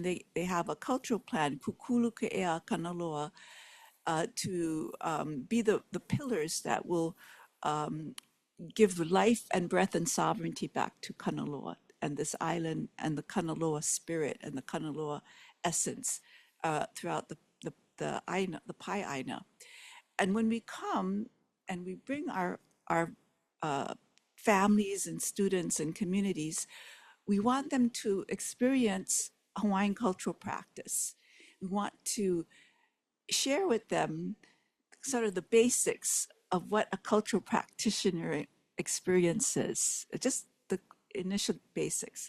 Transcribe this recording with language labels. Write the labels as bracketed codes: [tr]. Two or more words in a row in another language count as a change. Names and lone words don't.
[en] They have a cultural plan, Kukulu Ke Ea Kanaloa, to be the pillars that will give life and breath and sovereignty back to Kanaloa and this island and the Kanaloa spirit and the Kanaloa essence throughout the ʻāina, the [haw] Pai ʻāina. [en] And when we come and we bring our families and students and communities, we want them to experience Hawaiian cultural practice. We want to share with them sort of the basics of what a cultural practitioner experiences, just the initial basics.